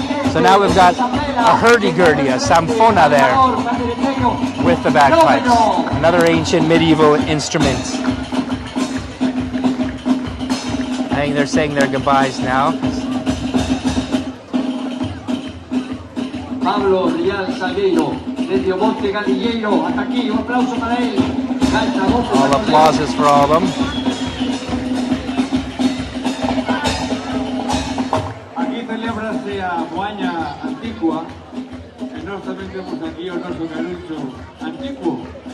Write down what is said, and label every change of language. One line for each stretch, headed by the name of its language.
English: So now we've got a hurdy-gurdy, a samfona there with the bagpipes. Another ancient medieval instrument. I think they're saying their goodbyes now.
Spanish: Pablo Rial Salgueiro, desde Monte Galilleiro, hasta aquí, un aplauso para él.
English: All applauses for all of them.
Galician: Aquí celebrase a Moaña Antiqua, e nós tamén temos aquí o noso Galucho Antiquo.